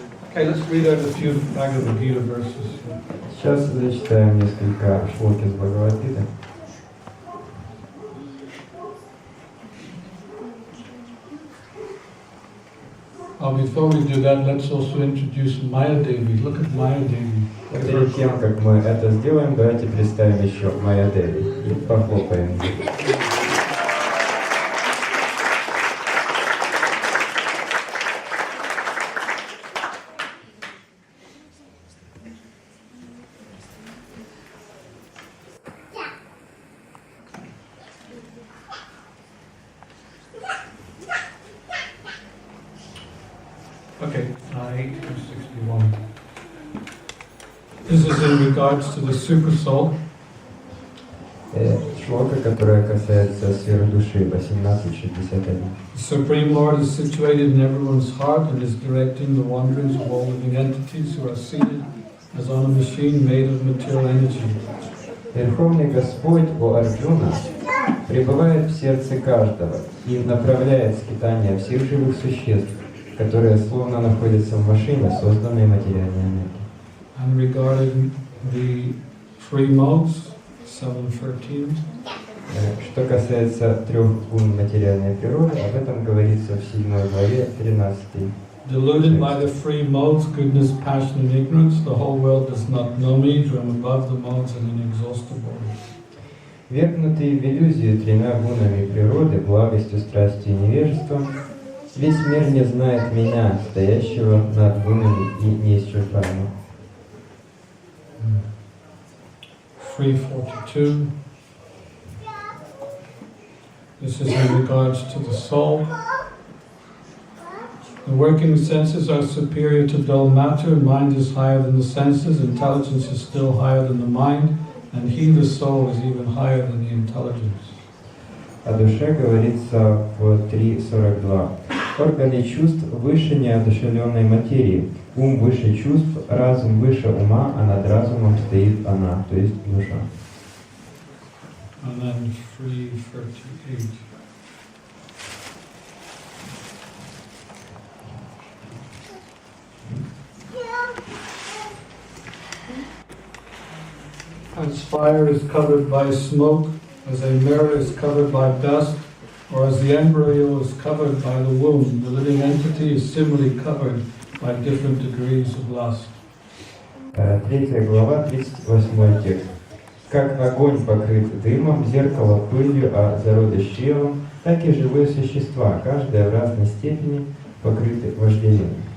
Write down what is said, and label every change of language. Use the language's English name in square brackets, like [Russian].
[English] Okay, let's read out a few Bhagavad Gita verses. [Russian] Сейчас зачитаем несколько шлоки из Бхагавад-гиты. [English] Before we do that, let's also introduce Maya Devi. Look at Maya Devi. [Russian] Перед тем, как мы это сделаем, давайте представим еще Майя Деви и похлопаем. [English] Okay, 861. This is in regards to the super soul. [Russian] Шлока, которая касается сферы души, 1861. [English] The Supreme Lord is situated in everyone's heart and is directing the wanderings of all living entities who are seated as on a machine made of material energy. [Russian] Верховный Господь, о Арджуна, пребывает в сердце каждого и направляет скитания всех живых существ, которые словно находятся в машине, созданной материальной энергией. [English] And regarding the three modes, 7:13. [Russian] Что касается трех гун материальной природы, об этом говорится в 7 главе 13. [English] Deluded by the three modes, goodness, passion, and ignorance, the whole world does not know me, for I am above the modes and inexhaustible. [Russian] Вергнутый в иллюзию тремя гунами природы, благостью, страстью и невежеством, весь мир не знает меня, стоящего над гунами и неисчерпаемым. [English] 3:42. This is in regards to the soul. The working senses are superior to dull matter, mind is higher than the senses, intelligence is still higher than the mind, and he, the soul, is even higher than the intelligence. [Russian] О душе говорится в 3.42. Органы чувств выше неодушевленной материи, ум выше чувств, разум выше ума, а над разумом стоит она, то есть душа. [English] And then 3:38. As far fire is covered by smoke, as a mirror is covered by dust, or as the embryo is covered by the womb, the living entity is similarly covered by different degrees of lust. [Russian] 3 глава, 38 текст. Как огонь покрыт дымом, зеркало пылью, а зародыш чревом, так и живые существа, каждое в разной степени, покрыты вожделением.